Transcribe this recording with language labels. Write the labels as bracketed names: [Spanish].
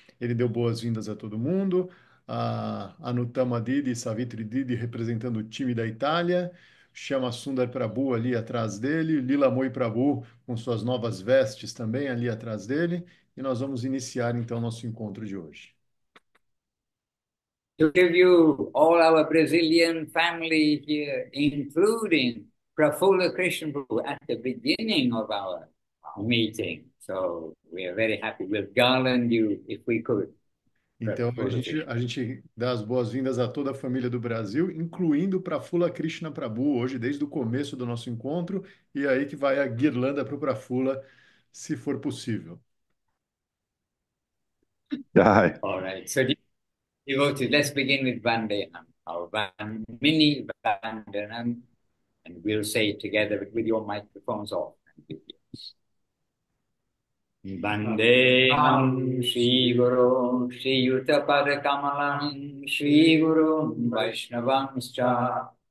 [Portuguese] Ele deu boas-vindas a todo mundo. A Anutama Didi, Savitri Didi representando o time da Itália. Chama Sundar Prabhu ali atrás dele. Lila Moi Prabhu com suas novas vestes também ali atrás dele. E nós vamos iniciar então nosso encontro de hoje. [English] To give you all our Brazilian family here, including Prafula Krishna Prabhu at the beginning of our meeting. So we are very happy. We'll garland you if we could. [Portuguese] Então, Prafula a Krishna. gente dá as boas-vindas a toda a família do Brasil, incluindo para Fula Krishna Prabhu, hoje, desde o começo do nosso encontro, e aí que vai a guirlanda para o Prafula, se for possível. Jai. [English] All right. So devotees, let's begin with Vandanam, our mini Vandanam, and we'll say it together with your microphones off. [Sanskrit] Vandeham Shri Guru Shri Yuta Kamalam Shri Guru Vaishnavamscha